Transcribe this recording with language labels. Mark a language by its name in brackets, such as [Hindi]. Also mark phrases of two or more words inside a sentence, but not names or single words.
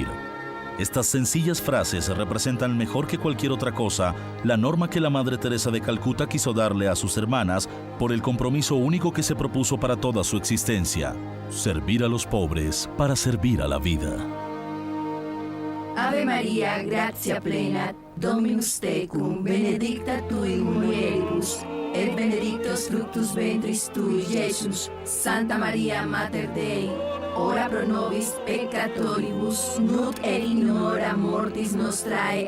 [Spanish] Estas sencillas frases representan mejor que cualquier otra cosa la norma que la Madre Teresa de Calcuta quiso darle a sus hermanas por el compromiso único que se propuso para toda su existencia: servir a los pobres para servir a la vida. [Latin] Ave Maria, gratia plena, Dominus tecum, benedicta tu in mulieribus, et benedictus fructus ventris tui, Iesus. Santa Maria, Mater Dei, ora pro nobis peccatoribus, nunc et in hora mortis nostrae.